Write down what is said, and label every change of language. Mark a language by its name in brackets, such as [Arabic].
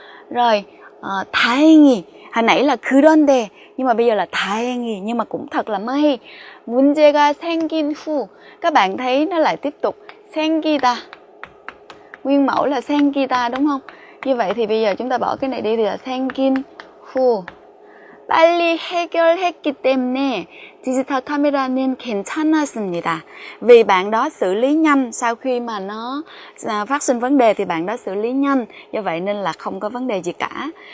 [Vietnamese] Rồi 다행히, hồi nãy là 그런데 nhưng mà bây giờ là 다행히, nhưng mà cũng thật là may. [Korean] 문제가 생긴 후, [Vietnamese] các bạn thấy nó lại tiếp tục 생기다, nguyên mẫu là 생기다, đúng không? Như vậy thì bây giờ chúng ta bỏ cái này đi thì là 생긴 후. [Korean] 빨리 해결했기 때문에 디지털 카메라는 괜찮았습니다. [Vietnamese] Vì bạn đó xử lý nhanh, sau khi mà nó phát sinh vấn đề thì bạn đó xử lý nhanh, do vậy nên là không có vấn đề gì cả.